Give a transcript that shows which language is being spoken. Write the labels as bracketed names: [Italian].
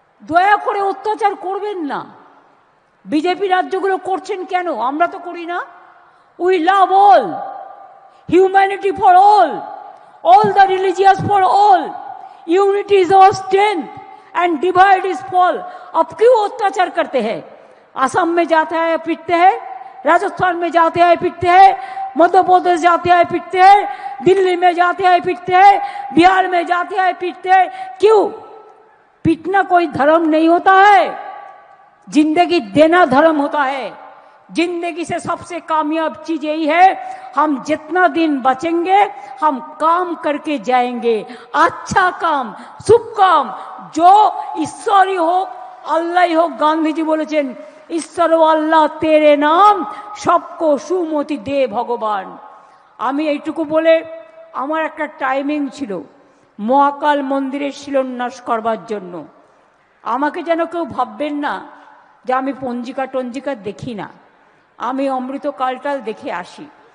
[Bangla] দয়া করে অত্যাচার করবেন না। বিজেপি রাজ্যগুলো করছেন কেন? আমরা তো করি না। [English] We love all, humanity for all the religious for all, unity is our strength and divide is fall। [Hindi] अब क्यों अत्याचार करते हैं? असम में जाते हैं पिटते हैं, राजस्थान में जाते हैं पिटते हैं, मध्य प्रदेश जाते हैं पिटते हैं, दिल्ली में जाते हैं पिटते हैं, बिहार में जाते हैं पिटते हैं। क्यों? पिटना कोई धर्म नहीं होता है, जिंदगी देना धर्म होता है। जिंदगी से सबसे कामयाब चीज यही है, हम जितना दिन बचेंगे हम काम करके जाएंगे, अच्छा काम, शुभ काम, जो ईश्वरी हो, अल्लाह ही हो। गांधी जी बोलेছেন, ঈশ্বর ও আল্লাহ তেরে নাম, সবকো সুমতি দে ভগবান। [Bangla] আমি এইটুকু বলে, আমার একটা টাইমিং ছিল মহাকাল মন্দিরের শিলান্যাস করবার জন্য। আমাকে যেন কেউ ভাববেন না যে আমি পঞ্জিকা টঞ্জিকা দেখি না, আমি অমৃতকালটাল দেখে আসি।